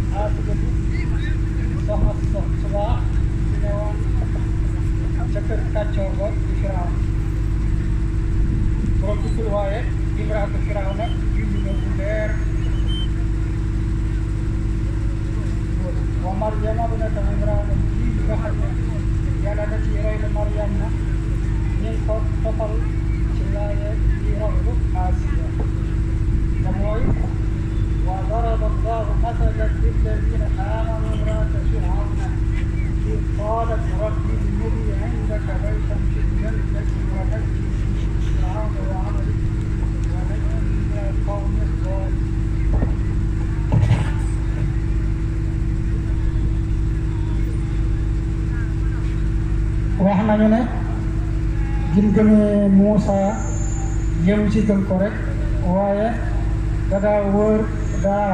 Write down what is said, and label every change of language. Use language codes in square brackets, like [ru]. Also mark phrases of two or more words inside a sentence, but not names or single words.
[wo] soxna Subaa di ne woon ca kër kàccoor ba di Firawna borom dikkul waaye [ar] امرأة فرعون [wo] julli na bu leer [ar] ومريم ابنة عمران [wo] ji nga xam ne yàlla da ci roy la Maryam na ñu ngi ko toppal ci laaye yi roglu Asiya te mooy [ar] وضرب الله مثلا للذين آمنوا امرأة فرعون إذ قالت رب ابن لي عندك بيتا في الجنة ونجني من فرعون وعمله ونجني من القوم الظالمين. [wo] wax nañu ne jim gëmee Muusa yëm ci gëm ko rek waaye da daa wër daa